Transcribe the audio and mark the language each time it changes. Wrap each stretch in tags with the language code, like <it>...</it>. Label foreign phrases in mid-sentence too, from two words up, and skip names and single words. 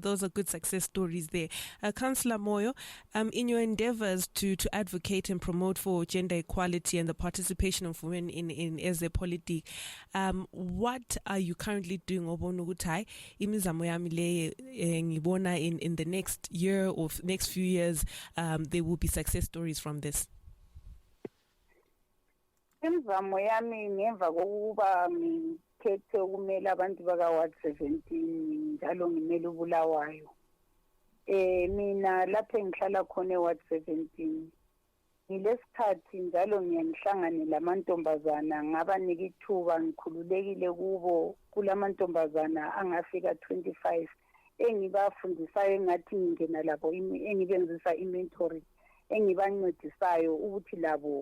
<en>Those are good success stories there. Councillor Moyo, in your endeavors to advocate and promote for gender equality and the participation of women in as a politic, what are you currently doing?</en> <nd>Obonugutai, imizamo yami le ngibona</nd> <en>in the next year or next few years, there will be success stories from this.</en> <nd>Imizamo yami ngemva kokuba ngithethe ukumela abantu baka Ward 17 njalo ngimela uBulawayo. Mina lapho engihlala khona eWard 17 ngilesikhathi njalo ngiyangihlangane lamantombazana ngabanika ithuba ngikhululekile kubo kulamantombazana angafika 25 engibafundisayo engathi ngingena labo engibenzisa imentoring engibancedisayo ukuthi labo</nd>